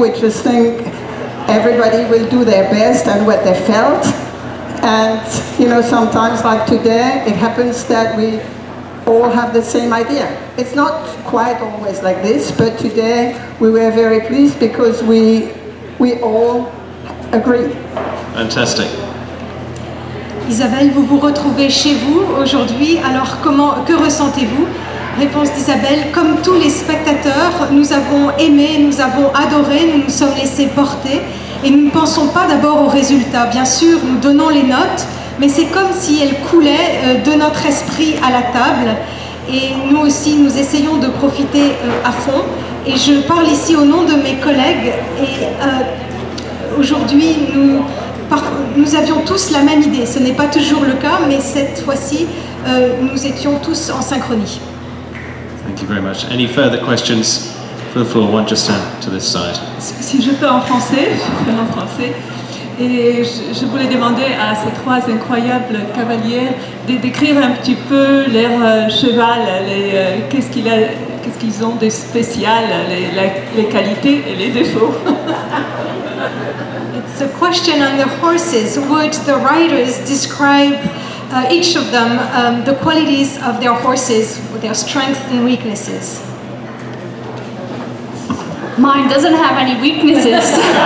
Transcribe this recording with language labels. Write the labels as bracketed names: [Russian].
[English] We just think everybody will do their best and what they felt. And, you know, sometimes like today, it happens that we all have the same idea. It's not quite always like this, but today we were very pleased because we all agreed. Fantastic. [French] Isabelle, vous vous retrouvez chez vous aujourd'hui, alors que ressentez-vous? Réponse d'Isabelle: comme tous les spectateurs, nous avons aimé, nous avons adoré, nous nous sommes laissés porter et nous ne pensons pas d'abord aux résultats. Bien sûr, nous donnons les notes, mais c'est comme si elles coulaient de notre esprit à la table, et nous aussi nous essayons de profiter à fond. Et je parle ici au nom de mes collègues, et aujourd'hui nous avions tous la même idée. Ce n'est pas toujours le cas, mais cette fois-ci nous étions tous en synchronie. [English] Thank you very much. Any further questions for the floor? One just to this side. [French] Si je peux en français, je fais en français. Et je voulais demander à ces trois incroyables cavaliers de décrire un petit peu leur cheval, qu'est-ce qu'ils ont de spécial, les qualités et les défauts. [English] It's a question on the horses. Would the riders describe each of them the qualities of their horses, their strengths and weaknesses? Mine doesn't have any weaknesses.